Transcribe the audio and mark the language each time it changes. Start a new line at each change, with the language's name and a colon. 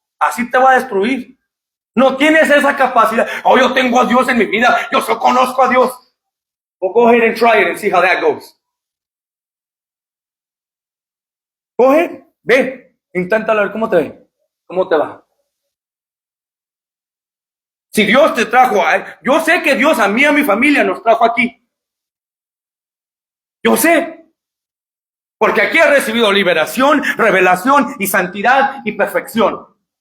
Spanish: Así te va a destruir. No tienes esa capacidad. Oh, yo tengo a Dios en mi vida. Yo solo conozco a Dios.
English: Well, go ahead and try it and see how that goes. Go ahead.
Spanish: Ve. Inténtalo, a ver cómo te ve. ¿Cómo te va? Si Dios te trajo, yo sé que Dios a mí y a mi familia nos trajo aquí. Yo sé. Porque aquí he recibido liberación, revelación y santidad y perfección.